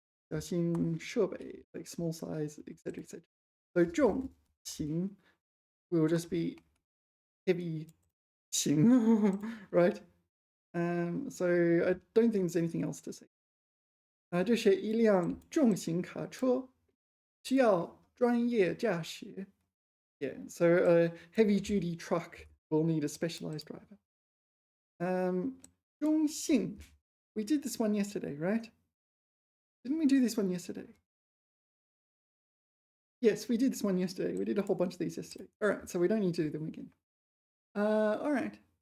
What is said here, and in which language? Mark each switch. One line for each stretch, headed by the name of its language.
Chinese: 小型设备,
English: like small size, etc., etc. So 重型will just be heavy 型, right? So I don't think there's anything else to say.
Chinese: 这是一辆重型卡车，需要专业驾驶.
English: Yeah, so a heavy-duty truck will need a specialized driver.
Chinese: 中性.
English: We did this one yesterday, right? Didn't we do this one yesterday? Yes, we did this one yesterday. We did a whole bunch of these yesterday. All right, so we don't need to do them again. All right.